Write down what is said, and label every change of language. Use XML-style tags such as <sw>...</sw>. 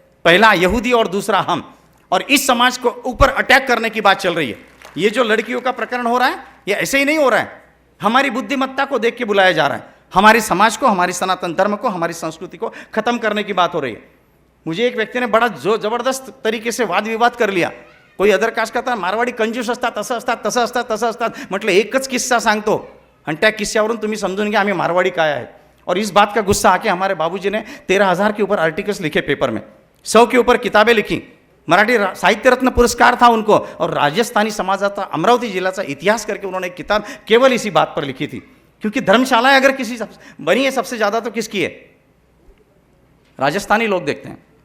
<hi>पहला यहूदी और दूसरा हम। और इस समाज को ऊपर अटैक करने की बात चल रही है। ये जो लड़कियों का प्रकरण हो रहा है, ये ऐसे ही नहीं हो रहा है। हमारी बुद्धिमत्ता को देख के बुलाया जा रहा है। हमारे समाज को, हमारी सनातन धर्म को, हमारी संस्कृति को खत्म करने की बात हो रही है। मुझे एक व्यक्ति ने बड़ा जो जबरदस्त तरीके से वाद विवाद कर लिया। कोई अदर कास्ट करता</hi> <mr>मारवाडी कंजूस असतात, असं असतात, तसं असतात, तसं असतात. म्हटलं एकच किस्सा सांगतो आणि त्या किस्स्यावरून तुम्ही समजून घ्या आम्ही मारवाडी काय आहे.</mr> <hi>और इस बात का गुस्सा आके हमारे बाबूजी ने 13,000 के ऊपर आर्टिकल्स लिखे पेपर में, 100 के ऊपर किताबें लिखी. मराठी साहित्य रत्न पुरस्कार था उनको. और</hi> <mr>राजस्थानी समाजाचा अमरावती जिल्ह्याचा इतिहास</mr> <hi>करके उन्होंने एक किताब केवल इसी बात पर लिखी थी. क्योंकि धर्मशालाएं अगर किसी बनी है सबसे ज़्यादा तो किसकी है? राजस्थानी लोग देखते हैं.</hi>